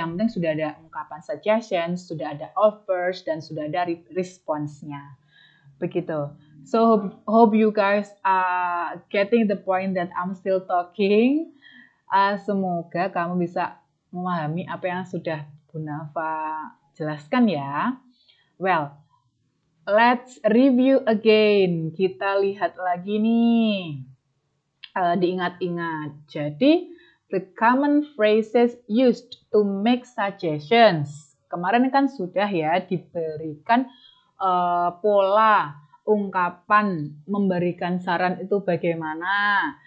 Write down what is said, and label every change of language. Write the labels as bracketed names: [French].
[Indonesian] Yang penting sudah ada ungkapan suggestions, sudah ada offers, dan sudah ada responsnya. Begitu. [English] So hope you guys are getting the point that I'm still talking. [Indonesian] Semoga kamu bisa memahami apa yang sudah Bu Nafa jelaskan ya. [English] Well, let's review again. [Indonesian] Kita lihat lagi nih. Diingat-ingat. [English] Jadi, the common phrases used to make suggestions. [Indonesian] Kemarin kan sudah ya diberikan pola ungkapan memberikan saran itu bagaimana.